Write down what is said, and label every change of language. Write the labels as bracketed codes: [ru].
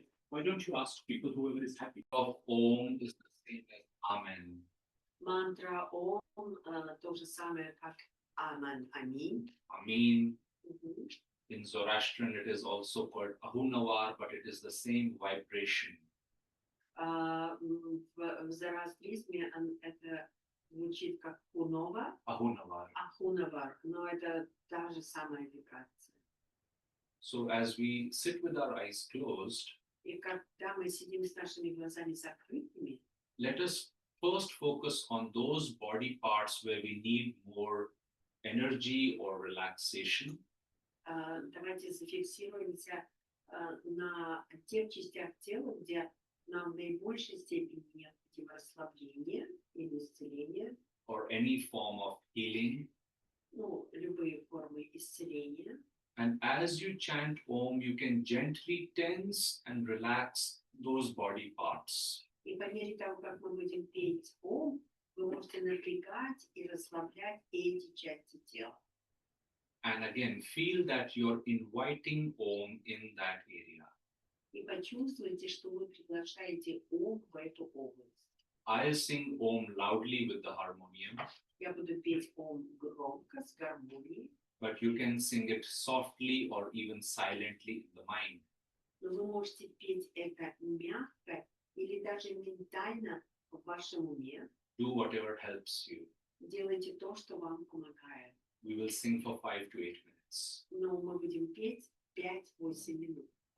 [en] Why don't you ask people, whoever is happy? Of Om is the same as Amen. [ru] мантра Ом, то же самое, как Аман, Аминь. [en] Amen. Мгм. In Zoroastrian, it is also called Ahunavar, but it is the same vibration. [ru] В зороастризме это звучит как Хунова, [en] Ahunavar. [ru] Ахунавар, но это та же самая вибрация. [en] So as we sit with our eyes closed, [ru] И когда мы сидим с нашими глазами закрытыми, [en] let us first focus on those body parts where we need more energy or relaxation. [ru] давайте зафиксируемся на тех частях тела, где нам в наибольшей степени необходимо расслабление или исцеление, [en] Or any form of healing. [ru] ну, любые формы исцеления. [en] And as you chant Om, you can gently tense and relax those body parts. [ru] И по мере того, как мы будем петь Ом, Вы можете напрягать и расслаблять эти части тела. [en] And again, feel that you're inviting Om in that area. [ru] И почувствуйте, что вы приглашаете Ом в эту область. [en] I'll sing Om loudly with the harmonium, [ru] Я буду петь Ом громко, с гармонией, [en] but you can sing it softly or even silently in the mind. [ru] но вы можете петь это мягко или даже ментально в вашем уме. [en] Do whatever helps you. [ru] Делайте то, что вам помогает. [en] We will sing for 5 to 8 minutes. [ru] Но мы будем петь 5-8 минут.